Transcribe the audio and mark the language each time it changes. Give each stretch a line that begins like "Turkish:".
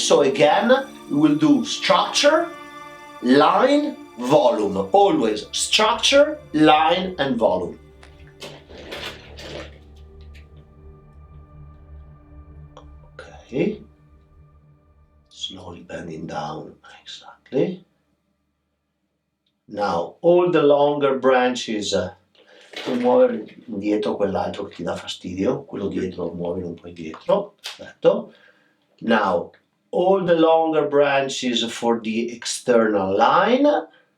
English: So again, we will do structure, line, volume. Always structure, line, and volume. Okay. Slowly bending down, exactly. Now, all the longer branches,
Italian: puoi muovere indietro quell'altro che ti dà fastidio, quello dietro, muovilo un po' indietro, perfetto.
English: Now, all the longer branches for the external line.